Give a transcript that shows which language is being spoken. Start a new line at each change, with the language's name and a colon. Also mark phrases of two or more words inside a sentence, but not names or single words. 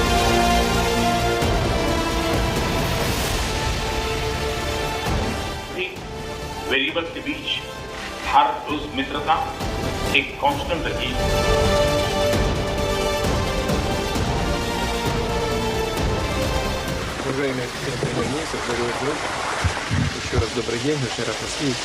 Hindi: वेरिएबल्स के बीच भारत रूस मित्रता एक कांस्टेंट रही।
Russian: Уважаемые премьер-министр, дорогой друг, еще раз добрый день, очень рад вас видеть.